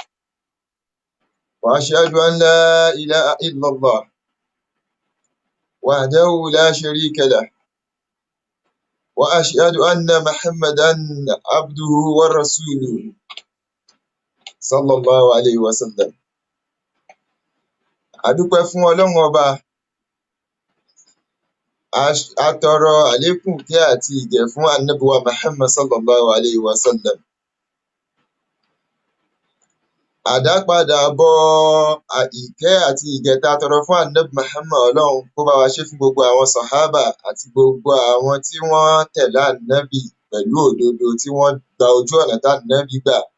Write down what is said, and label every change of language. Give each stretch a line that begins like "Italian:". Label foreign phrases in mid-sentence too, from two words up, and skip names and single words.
Arabic: وأشهد أن لا إله إلا الله وحده لا شريك له وأشهد أن محمدا عبده ورسوله صلى الله عليه وسلم.
Yoruba: Adúpẹ́ fún Ọlọ́run Ọba, atọrọ àlékún ìkẹ́ àti ìgẹ̀ fún Ànábì wa Muhammad
Arabic: صلى الله عليه وسلم.
Yoruba: Àdápadà bọ̀ ìkẹ́ àti ìgẹ̀ tá a tọrọ fún Ànábì Muhammad, Ọlọ́run kó bá wa ṣe fún gbogbo àwọn sàhábà àti gbogbo àwọn tí wọ́n tẹ̀lé Ànábì pẹ̀lú òdodo, tí wọ́n gba ojú ọ̀nà tá Ànábì gbà.